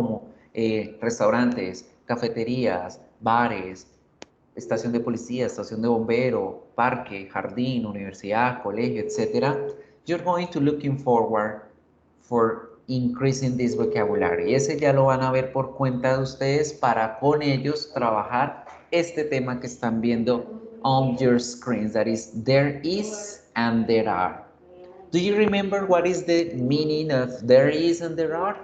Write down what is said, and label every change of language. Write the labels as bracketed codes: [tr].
[es] Como restaurantes, cafeterías, bares, estación de policía, estación de bombero, parque, jardín, universidad, colegio, etc. [en] You're going to looking forward for increasing this vocabulary. [es] Ese ya lo van a ver por cuenta de ustedes para con ellos trabajar este tema que están viendo [en] on your screens. That is, there is and there are. Do you remember what is the meaning of there is and there are?